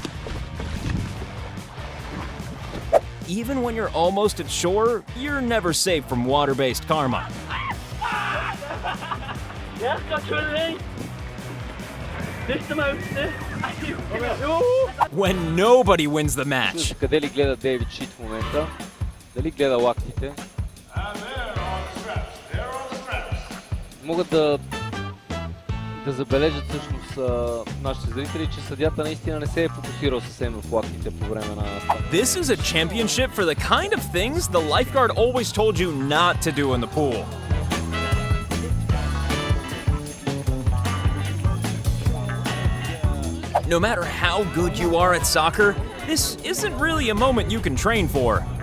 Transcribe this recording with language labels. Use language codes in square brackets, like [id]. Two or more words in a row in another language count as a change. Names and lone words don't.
[en] Even when you're almost at shore, you're never safe from water-based karma. When nobody wins the match. [bg] Къде ли гледа Дейвид Шит в момента? Дали гледа лактите? Могат да забележат всъщност нашите зрители, че съдията наистина не се е фокусирал съвсем в лактите по време на старта. [en] This is a championship for the kind of things the lifeguard always told you not to do in the pool. No matter how good you are at soccer, this isn't really a moment you can train for.